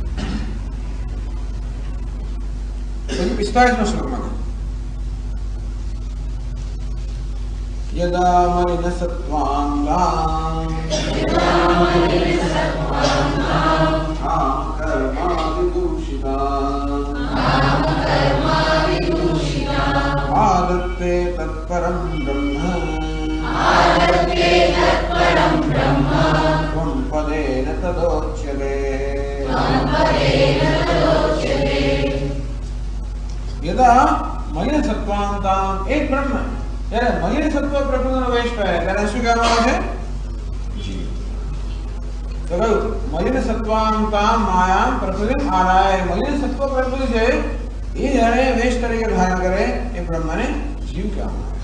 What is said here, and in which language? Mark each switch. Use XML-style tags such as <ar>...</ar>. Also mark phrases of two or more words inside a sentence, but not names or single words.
<gu>45નો શ્લોકમાં</gu> <sa>યદા મલિન સત્વાંગાં આદત્તે તત્પરમ બ્રહ્મ त्वं पदेन तदोच्यते. यदा मलिन सत्वांतां एक બ્રહ્મ</sa> <gu>ત્યારે મલિન સત્વ પ્રકૃતિનો વેશ પહેરે ત્યારે શું કહેવામાં આવે છે? જીવ. તો કહ્યું</gu> <sa>મલિન સત્વાંતાં માયાં પ્રકૃતિમ આદાય.</sa> <gu>મલિન સત્વ પ્રકૃતિ છે એ જ્યારે વેશ તરીકે ધારણ કરે એ બ્રહ્મને જીવ કહેવામાં આવે.</gu>